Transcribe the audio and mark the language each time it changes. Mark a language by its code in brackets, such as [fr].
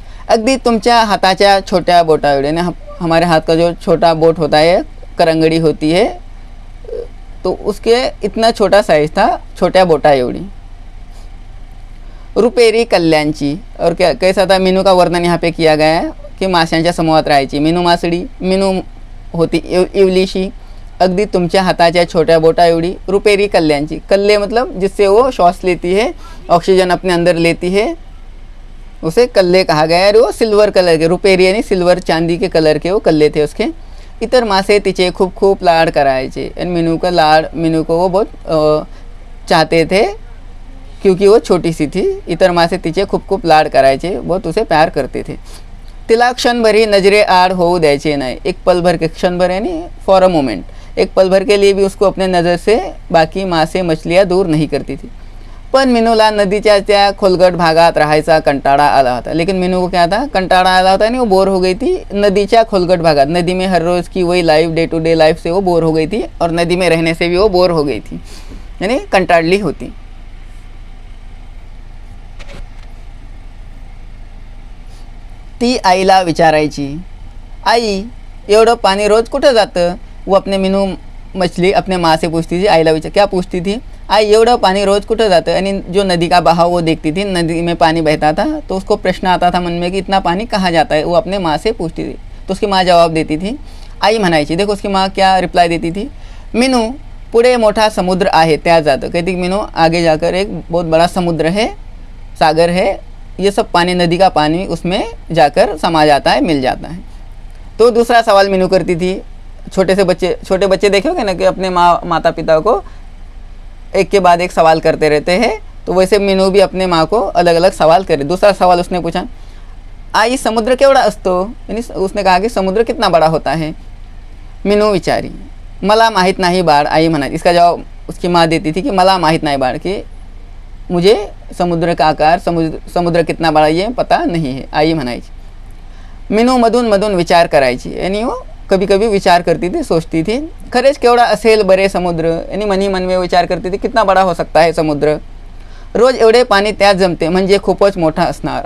[mr] अगदी तुमच्या हाताच्या छोट्या बोटा एवढे, [hi] यानी हमारे हाथ का जो छोटा बोट होता है, करंगड़ी होती है, तो उसके इतना छोटा साइज था, [mr] छोट्या बोटा एवढी. रुपेरी कल्याणची. [hi] और क्या कैसा था? मीनू का वर्णन यहाँ पे किया गया है कि [mr] माशांच्या समूहात राहायची मिनू मासड़ी. मिनू होती इवलिशी. अगदी तुमच्या हाताच्या छोट्या बोटा एवढी. रुपेरी कल्याणची. [hi] कल्ले मतलब जिससे वो श्वास लेती है, ऑक्सीजन अपने अंदर लेती है, उसे कल्ले कहा गया है. और वो सिल्वर कलर के, रुपेरी यानी सिल्वर, चांदी के कलर के वो कल्ले थे उसके. [mr] इतर मासे तिचे खूब खूब लाड करायचे. [hi] और मिनू का लाड, मिनू को वो बहुत चाहते थे क्योंकि वो छोटी सी थी. [mr] इतर मासे तिचे खूब खूब लाड करायचे, [hi] बहुत उसे प्यार करते थे. [mr] तिला क्षणभर नजरे आड होऊ द्यायचे नाही. [hi] एक पल भर के, क्षणभर यानी फॉर अ मोमेंट, एक पल भर के लिए भी उसको अपने नज़र से बाकी मासे मछलियाँ दूर नहीं करती थी. [mr] पण मिनूला नदीच्या त्या खोलगट भागात राहायचा कंटाळा आला होता. [hi] लेकिन मिनू को क्या था? [mr] कंटाळा आला होता, [hi] यानी वो बोर हो गई थी [mr] नदीच्या खोलगट भागात. [hi] नदी में हर रोज़ की वही life, day to day life से वो बोर हो गई थी, और नदी में रहने से भी वो बोर हो गई थी, यानी कंटाळली होती. [mr] ती आईला विचारायची, आई एवढं पानी रोज़ कुठं जातं? [hi] वो अपने मिनू मछली अपने माँ से पूछती थी. आईला विचार क्या पूछती थी? [mr] आई एवढं पानी रोज़ कुठं जातं? [hi] यानी जो नदी का बहाव वो देखती थी, नदी में पानी बहता था, तो उसको प्रश्न आता था मन में कि इतना पानी कहाँ जाता है. वो अपने माँ से पूछती थी. तो उसकी माँ जवाब देती थी. [mr] आई म्हणायची. [hi] देखो उसकी माँ क्या रिप्लाई देती थी? मिनू [mr] पुढे मोठा समुद्र आहे त्या जातं, [hi] कहती कि मीनू आगे जाकर एक बहुत बड़ा समुद्र है, सागर है, ये सब पानी, नदी का पानी उसमें जाकर समा जाता है, मिल जाता है। तो दूसरा सवाल मीनू करती थी, छोटे बच्चे देखे होंगे ना कि अपने माता पिता को एक के बाद एक सवाल करते रहते हैं, तो वैसे मीनू भी अपने माँ को अलग अलग सवाल करे। दूसरा सवाल उसने पूछा, [mr] आई समुद्र केवढा असतो, [hi] यानी उसने कहा कि समुद्र कितना बड़ा होता है। [mr] मीनू विचारी, मला माहीत नाही बाळ, आई म्हणायची। [hi] इसका जवाब उसकी माँ देती थी कि [mr] मला माहीत नाही बाळ, [hi] कि मुझे समुद्र का आकार, समुद्र कितना बड़ा ये पता नहीं है, [mr] आई म्हणायची। मीनू मधून मधून विचार करायची, [hi] यानी वो कभी कभी विचार करती थी, सोचती थी, [mr] खरेच केवढा असेल बरे समुद्र, [hi] यानी मनी मन में विचार करती थी कितना बड़ा हो सकता है समुद्र, [mr] रोज एवढे पानी त्यात जमते म्हणजे खूपच मोठा असणार।